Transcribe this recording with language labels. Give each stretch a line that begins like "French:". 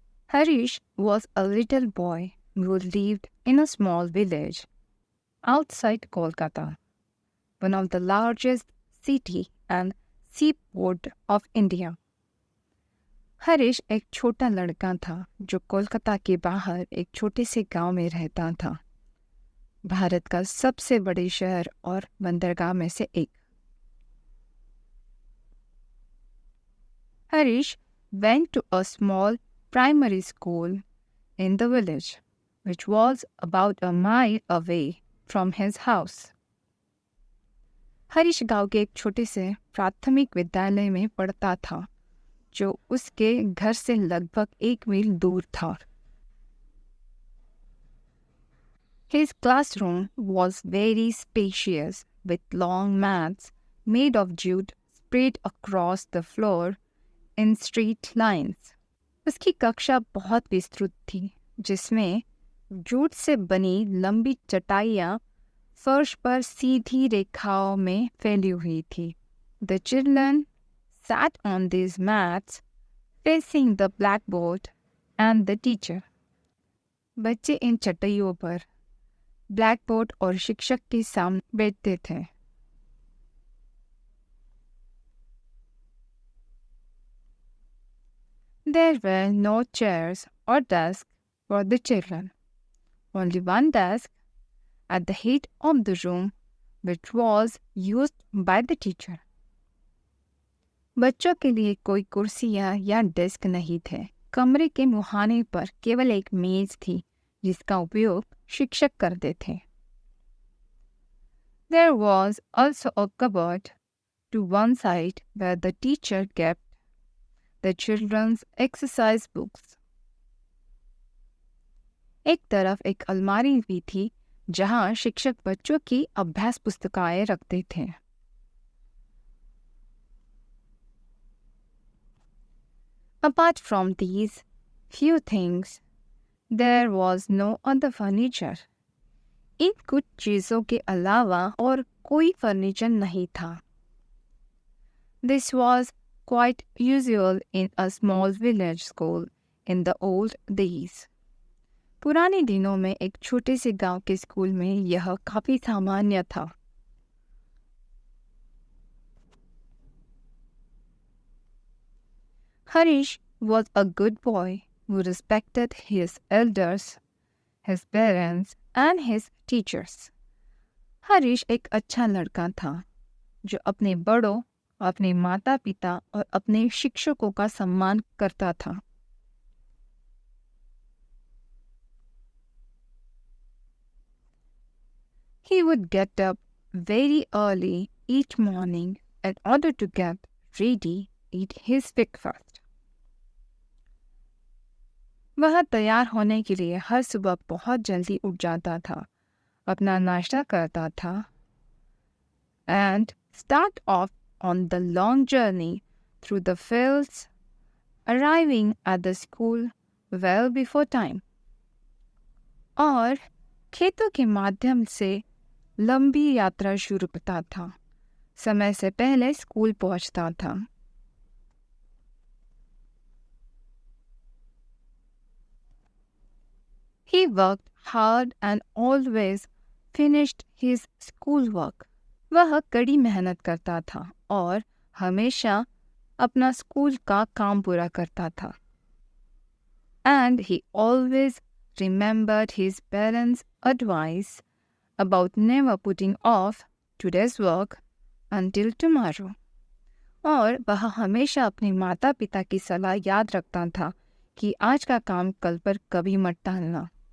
English: Harish was a little boy who lived in a small village outside Kolkata, one of the largest city and seaport of India.
Hindi: Harish एक छोटा लड़का था जो कोलकाता के बाहर एक छोटे से गांव में रहता था, भारत का सबसे बड़े शहर और बंदरगाह में से एक.
English: Harish went to a small primary school in the village, which was about a mile away from his house.
Hindi: Harish गांव के एक छोटे से प्राथमिक विद्यालय में पढ़ता था जो उसके घर से लगभग 1 मील दूर था.
English: His classroom was very spacious with long mats made of jute spread across the floor in straight lines.
Hindi: उसकी कक्षा बहुत विस्तृत थी जिसमें जूट से बनी लंबी चटाइयाँ फर्श पर सीधी रेखाओं में फैली हुई थी.
English: The children sat on these mats facing the blackboard and the teacher.
Hindi: बच्चे इन चटाइयों पर ब्लैकबोर्ड और शिक्षक के सामने बैठते थे.
English: There were no chairs or desks for the children. Only one desk at the head of the room, which was used by the teacher.
Hindi: बच्चों के लिए कोई कुर्सियाँ या डेस्क नहीं थे. कमरे के मुहाने पर केवल एक मेज थी जिसका उपयोग शिक्षक करते थे.
English: There was also a cupboard to one side where the teacher kept the children's exercise books.
Hindi: एक तरफ एक अलमारी भी थी जहां शिक्षक बच्चों की अभ्यास पुस्तकाएं रखते थे.
English: Apart from these few things, there was no other furniture.
Hindi: इन कुछ चीज़ों के अलावा और कोई फर्नीचर नहीं था.
English: This was quite usual in a small village school in the old days.
Hindi: पुराने दिनों में एक छोटे से गांव के स्कूल में यह काफ़ी सामान्य था.
English: Harish was a good boy who respected his elders, his parents and his teachers.
Hindi: Harish एक अच्छा लड़का था जो अपने बड़ों, अपने माता पिता और अपने शिक्षकों का सम्मान करता था.
English: He would get up very early each morning in order to get ready, eat his breakfast.
Hindi: वह तैयार होने के लिए हर सुबह बहुत जल्दी उठ जाता था, अपना नाश्ता करता था
English: and start off on the long journey through the fields, arriving at the school well before time.
Hindi: और खेतों के माध्यम से लंबी यात्रा शुरू करता था, समय से पहले स्कूल पहुंचता था.
English: He worked hard and always finished his schoolwork.
Hindi: वह कड़ी मेहनत करता था और हमेशा अपना स्कूल का काम पूरा करता था.
English: And he always remembered his parents' advice about never putting off today's work until tomorrow.
Hindi: और वह हमेशा अपने माता पिता की सलाह याद रखता था कि आज का काम कल पर कभी मत टालना.